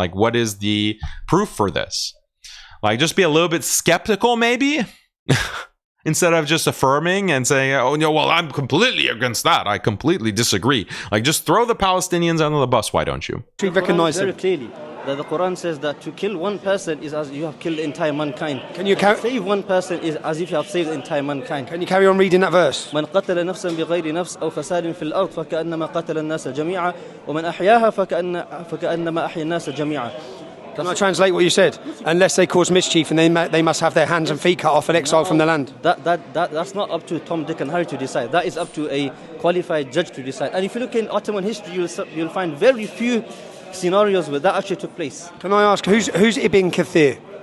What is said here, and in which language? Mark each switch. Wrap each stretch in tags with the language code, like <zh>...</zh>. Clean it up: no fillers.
<en>Like, what is the proof for this? Like, just be a little bit skeptical, maybe, instead of just affirming and saying, oh, no, well, I'm completely against that. I completely disagree. Like, just throw the Palestinians under the bus, why don't you? We recognize very clearly that the Quran says that to kill one person is as you have killed the entire mankind. Can you save one person is as if you have saved the entire mankind. Can you carry on reading that verse?</en> <ar>من قتل نفسا بغير نفس أو فساد في الأرض فكأنما قتل الناس جميعا ومن أحياها فكأنما أحيا الناس جميعا.</ar> <en>Can I translate what you said? Unless they cause mischief and they must have their hands and feet cut off and exiled from the land. That's not up to Tom, Dick and Harry to decide. That is up to a qualified judge to decide. And if you look in Ottoman history, you'll find very few scenarios where that actually took place. Can I ask, who's Ibn Kathir?</en>